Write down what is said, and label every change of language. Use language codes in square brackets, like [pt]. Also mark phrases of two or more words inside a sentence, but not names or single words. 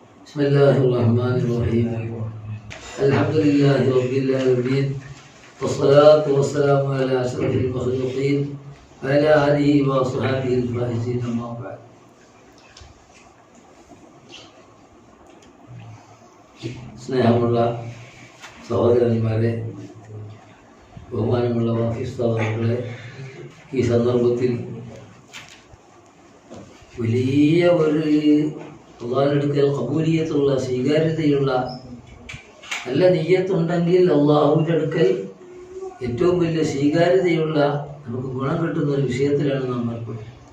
[ar] بسم الله الرحمن الرحيم الحمد لله رب العالمين والصلاة والسلام على أشرف المخلوقين وعلى آله وصحبه الفائزين أما بعد. [ml] സ്നേഹമുള്ള സഹോദരന്മാരെ, ബഹുമാനമുള്ള വാഫിസ്താവുകളെ, ഈ സന്ദർഭത്തിൽ വലിയ ഒരു അള്ളാഹിനടുക്കൽ ഖബൂലിയത്തുള്ള സ്വീകാര്യതയുള്ള നല്ല നിയ്യത്തുണ്ടെങ്കിൽ അള്ളാഹുവിൻ്റെ അടുക്കൽ ഏറ്റവും വലിയ സ്വീകാര്യതയുള്ള നമുക്ക് ഗുണം കിട്ടുന്ന ഒരു വിഷയത്തിലാണ് നാം ഏർപ്പെടുന്നത്.